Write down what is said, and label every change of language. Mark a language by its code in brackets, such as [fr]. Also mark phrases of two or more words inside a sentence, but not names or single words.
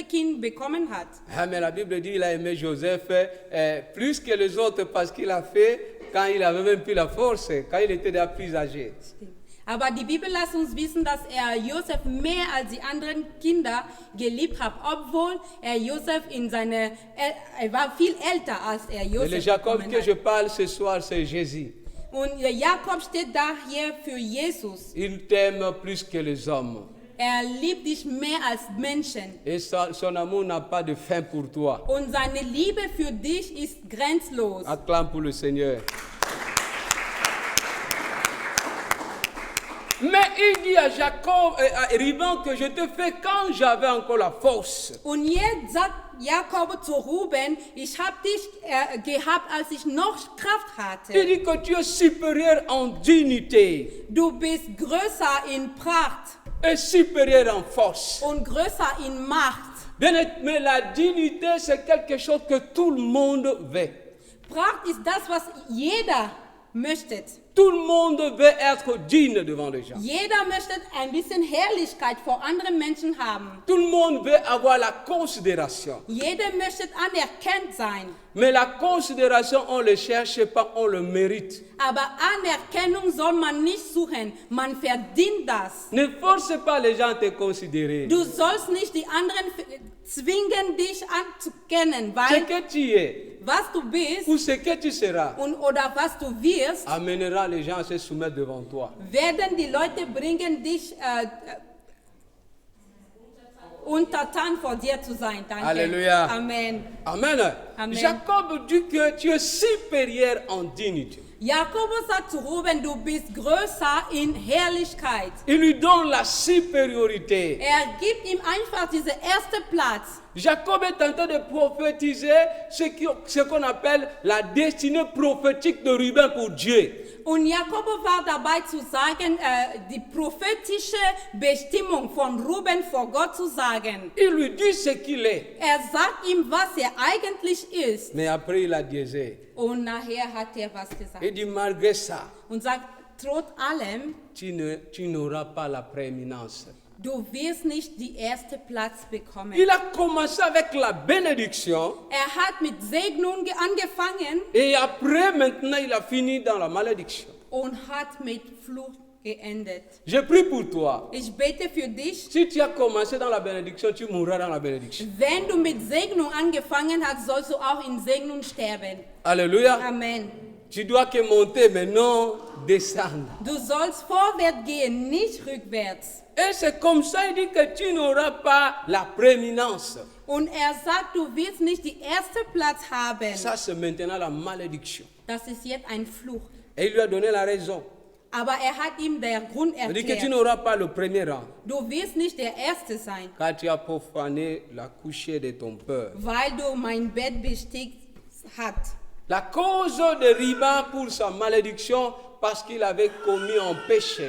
[de] Kind bekommen hat. [fr] Ah, mais la Bible dit qu'il a aimé Joseph plus que les autres parce qu'il a fait quand il avait même plus la force, quand il était déjà plus âgé. [de] Aber die Bibel lässt uns wissen, dass er Josef mehr als die anderen Kinder geliebt hat, obwohl er Josef er war viel älter, als er [fr] Et le [de] Josef [fr] Jacob [de] bekommen [fr] que je [de] hat. [fr] parle ce soir, c'est Jésus. [de] Und Jakob steht da hier für Jesus. [fr] Il t'aime plus que les hommes. [de] Er liebt dich mehr als Menschen. [fr] Et son amour n'a pas de fin pour toi. [de] Und seine Liebe für dich ist grenzlos. [fr] Acclame pour le Seigneur. Mais il dit à Jacob et à Ruben que je te fais quand j'avais encore la force. [de] Und jetzt sagt Jakob zu Ruben, ich habe dich gehabt, als ich noch Kraft [fr] Il [de] hatte. [fr] dit que tu es supérieur en dignité [de] Du bist größer in Pracht [fr] et supérieur en force. [de] und größer in Macht. [fr] Bien, mais la dignité, c'est quelque chose que tout le monde veut. [de] Pracht ist das, was jeder möchte. [fr] Tout le monde veut être digne devant les gens. [de] Jeder möchte ein bisschen Herrlichkeit vor anderen Menschen haben. [fr] Tout le monde veut avoir la considération. [de] Jeder möchte anerkannt sein. [fr] Mais la considération, on ne le cherche pas, on le mérite. [de] Aber Anerkennung soll man nicht suchen, man verdient das. [fr] Ne force pas les gens à te considérer. [de] Du sollst nicht die anderen zwingen, dich anzukennen, [fr] Ce [de] weil [fr] que tu es [de] was du bist [fr] ou ce que tu seras [de] oder was du wirst, [fr] amènera les gens à se soumettre devant toi. [de] werden die Leute bringen, dich untertan vor dir zu sein. Danke. Halleluja. Amen. Amen. Amen. [fr] Jacob dit que tu es supérieur en dignité. [de] Jakobus sagt zu Ruben, du bist größer in Herrlichkeit. [fr] Il lui donne la supériorité. [de] Er gibt ihm einfach diesen ersten Platz. [fr] Jacob est en train de prophétiser ce qu'on appelle la destinée prophétique de Ruben pour Dieu. [de] Und Jakob war dabei zu sagen, die prophetische Bestimmung von Ruben vor Gott zu sagen. [fr] Il lui dit ce qu'il est. [de] Er sagt ihm, was er eigentlich ist. [fr] Mais après, il a disé. [de] Und nachher hat er was gesagt. [fr] Il dit, malgré ça, [de] Und sagt, trotz allem, [fr] tu n'auras pas la prééminence. [de] du wirst nicht die erste Platz bekommen. [fr] Il a commencé avec la bénédiction [de] Er hat mit Segnung angefangen [fr] et après, maintenant, il a fini dans la malédiction. [de] und hat mit Fluch geendet. [fr] Je prie pour toi. [de] Ich bete für dich. [fr] Si tu as commencé dans la bénédiction, tu mourras dans la bénédiction. [de] Wenn du mit Segnung angefangen hast, sollst du auch in Segnung sterben. [fr] Alléluia. Amen. Tu dois que monter, mais non descendre. [de] Du sollst vorwärts gehen, nicht rückwärts. [fr] Et c'est comme ça, il dit que tu n'auras pas la prééminence. [de] Und er sagt, du wirst nicht den ersten Platz haben. [fr] Ça, c'est maintenant la malédiction. [de] das ist jetzt ein Fluch. [fr] Et il lui a donné la raison. [de] Aber hat ihm der Grund [fr] Il dit que tu [de] erklärt. [fr] n'auras pas le premier rang, [de] Du wirst nicht der Erste sein, [fr] car tu as profané la couchée de ton père. [de] weil du mein Bett bestickt hast. [fr] La cause de Riba pour sa malédiction, parce qu'il avait commis un péché.